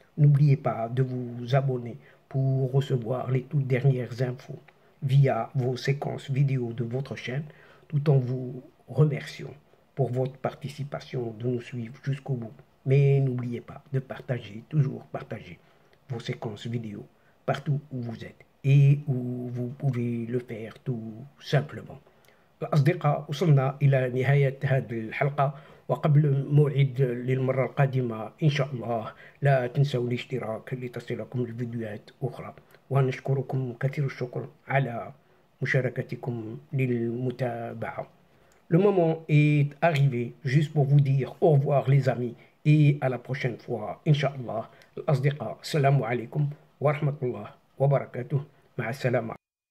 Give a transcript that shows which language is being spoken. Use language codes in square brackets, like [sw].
[fr] N'oubliez pas de vous abonner pour recevoir les toutes dernières infos via vos séquences vidéo de votre chaîne, tout en vous remerciant pour votre participation, de nous suivre jusqu'au bout. Mais n'oubliez pas de partager, toujours partager vos séquences vidéo partout où vous êtes et où vous pouvez le faire tout simplement. [ar] الأصدقاء وصلنا إلى نهاية هذه الحلقة، وقبل موعد للمرة القادمة إن شاء الله لا تنسوا الاشتراك لتصلكم الفيديوهات أخرى، ونشكركم كثير الشكر على مشاركتكم للمتابعة. [fr] Le moment est arrivé juste pour vous dire au revoir les amis et à la prochaine fois Inch'Allah. [ar] الأصدقاء السلام عليكم ورحمة الله وبركاته. مع السلامة.